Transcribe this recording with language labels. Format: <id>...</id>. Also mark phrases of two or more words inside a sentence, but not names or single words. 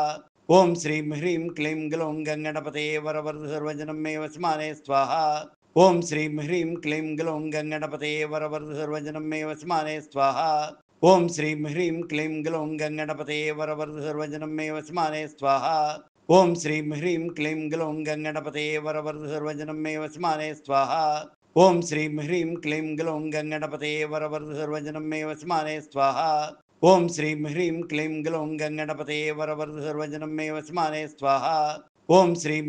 <sa>ओम श्रीं ह्रीं क्लीं ग्लौं गङ्गणपते वरवरदसर्वजनमे वस्माने स्वाहा। ओम श्रीं ह्रीं क्लीं ग्लौं गङ्गणपते वरवरदसर्वजनमे वस्माने स्वाहा। ओम श्रीं ह्रीं क्लीं ग्लौं गङ्गणपते वरवरदसर्वजनमे वस्माने स्वाहा। ఓం శ్రీం హ్రీం క్లీం గ్లౌం గంగణపతే వరవరద సర్వజనం మే వస్మానే స్వాహ ఓం శ్రీం హ్రీం క్లీం గ్లౌం గంగణపతే వరవరద సర్వజనం మే వస్మానే స్వాహ ఓం శ్రీం హ్రీం క్లీం గ్లౌం గంగణపతే వరవరద సర్వజనం మే వస్మానే స్వాహ ఓం శ్రీం</sa>